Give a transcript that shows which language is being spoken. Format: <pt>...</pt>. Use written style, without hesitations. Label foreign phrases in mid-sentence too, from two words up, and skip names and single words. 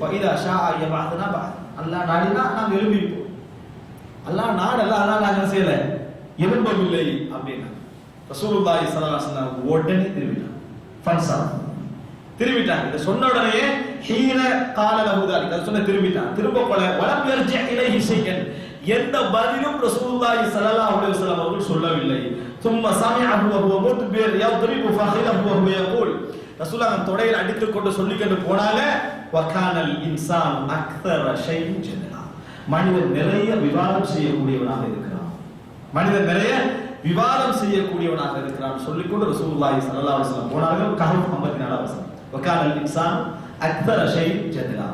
<ar>فإذا شاء يبعثنا بعث,</ar> <ta>அல்லாஹ் நாடினா நாங்க எழும்பிப்போம், அல்லாஹ் நாடல அதனால நாங்க செய்யல எழும்பவில்லை அப்படின்னா</ta> <ar>رسول الله صلى الله عليه وسلم</ar> <ta>உடனே திரும்பிட்டாங்க. ஃபன்சா திரும்பிட்டாங்க. இத சொன்ன உடனே</ta> <ar>حين قال له ذلك,</ar> <ta>அத சொன்ன திரும்பிட்டாங்க. திரும்ப போல</ta> <ar>ولم يرجع إليه شيئا,</ar> <ta>எந்த பதிலும்</ta> <ar>رسول الله صلى الله عليه وسلم</ar> <ta>அவர்கள் சொல்லவில்லை.</ta> <ar>ثم سمعه وهو مدبر يضرب فخذه وهو يقول,</ar> <ta>ரசூலுல்லாஹ் தொடையில் அடித்துக் கொண்டு சொல்லிக்கிட்டு போனாங்க,</ta> <ar>وكان الإنسان أكثر شيء جدلا,</ar> <ta>மனிதன் நிறைய விவாதம் செய்யக்கூடியவனாக இருக்கிறான், மனிதன் நிறைய விவாதம் செய்யக்கூடியவனாக இருக்கிறான் சொல்லிக்கொண்டு</ta> <ar>رسول الله صلى الله عليه وسلم</ar> <ta>போனார்கள். கஹஃப் 54 வசனம்,</ta> <ar>وكان الإنسان أكثر شيء جدلا.</ar>